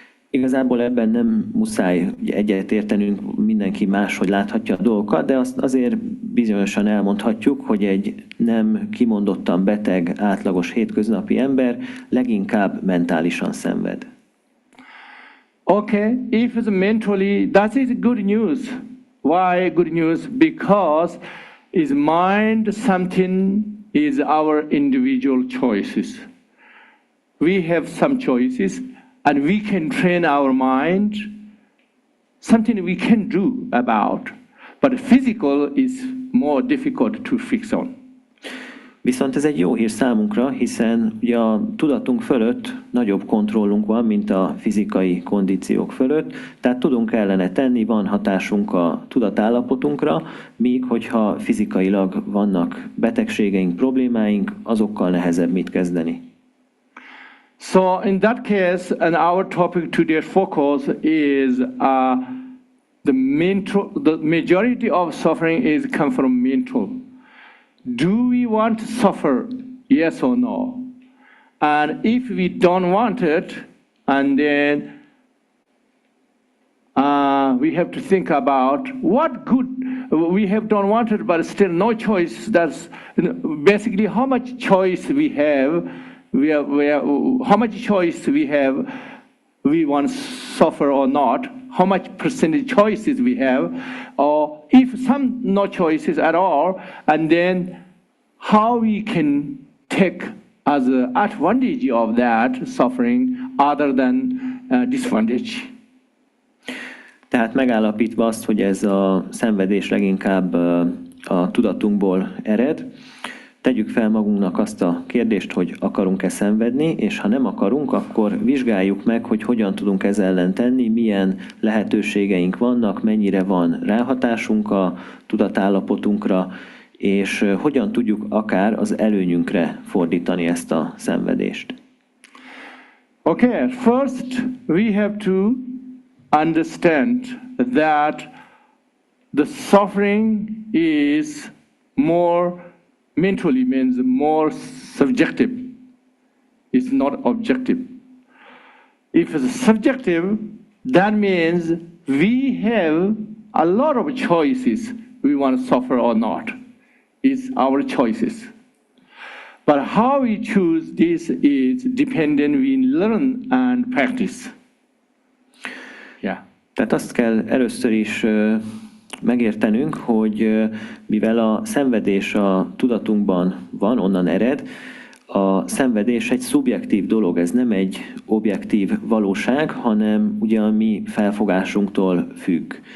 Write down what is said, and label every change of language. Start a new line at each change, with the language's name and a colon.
Hungarian: Igazából ebben nem muszáj egyetértenünk, mindenki máshogy láthatja a dolgokat, de azt azért bizonyosan elmondhatjuk, hogy egy nem kimondottan beteg, átlagos hétköznapi ember leginkább mentálisan szenved.
English: Okay, if it's mentally, that is good news. Why good news? Because is mind something is our individual choices. We have some choices and we can train our mind, something we can do about. But physical is more difficult to fix on.
Hungarian: Viszont ez egy jó hír számunkra, hiszen ugye a tudatunk fölött nagyobb kontrollunk van, mint a fizikai kondíciók fölött, tehát tudunk ellene tenni, van hatásunk a tudatállapotunkra, míg hogyha fizikailag vannak betegségeink, problémáink, azokkal nehezebb mit kezdeni.
English: So in that case, and our topic today's focus is the majority of suffering is come from mental. Do we want to suffer? Yes or no? And if we don't want it, and then we have to think about what good we have don't want it, but still no choice. That's basically how much choice we have. How much choice we have. We want to suffer or not. How much percentage choices we have, or if some no choices at all, and then how we can take as an advantage of that suffering other than disadvantage.
Hungarian: Tehát megállapítva azt, hogy ez a szenvedés leginkább a tudatunkból ered, tegyük fel magunknak azt a kérdést, hogy akarunk-e szenvedni, és ha nem akarunk, akkor vizsgáljuk meg, hogy hogyan tudunk ez ellen tenni, milyen lehetőségeink vannak, mennyire van ráhatásunk a tudatállapotunkra, és hogyan tudjuk akár az előnyünkre fordítani ezt a szenvedést.
English: Okay, first we have to understand that the suffering is more mentally, means more subjective. It's not objective. If it's subjective, that means we have a lot of choices. We want to suffer or not. It's our choices. But how we choose this is dependent. We learn and practice. Yeah.
Hungarian: Tehát azt kell először is megértenünk, hogy mivel a szenvedés a tudatunkban van, onnan ered, a szenvedés egy szubjektív dolog, ez nem egy objektív valóság, hanem ugye a mi felfogásunktól függ.